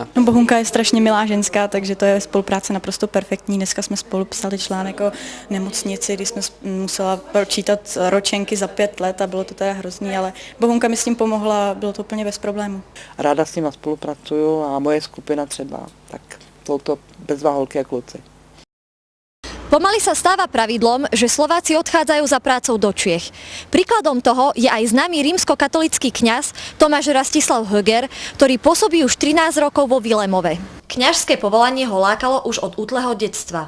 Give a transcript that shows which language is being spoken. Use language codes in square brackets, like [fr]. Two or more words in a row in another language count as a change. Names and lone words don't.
[cs] No, Bohumka je strašně milá ženská, takže to je spolupráce naprosto perfektní. Dneska jsme spolu psali článek o nemocnici, kdy jsme musela pročítat ročenky za 5 let a bylo to teda hrozný, ale Bohumka mi s tím pomohla, bylo to úplně bez problémů. Ráda s nima spolupracuju a moje skupina třeba, tak jsou to bezva holky a kluci. [sk] Pomaly sa stáva pravidlom, že Slováci odchádzajú za prácou do Čiech. Príkladom toho je aj známy rímskokatolícky kňaz Tomáš Rastislav Höger, ktorý pôsobí už 13 rokov vo Vilémove. Kňažské povolanie ho lákalo už od útleho detstva.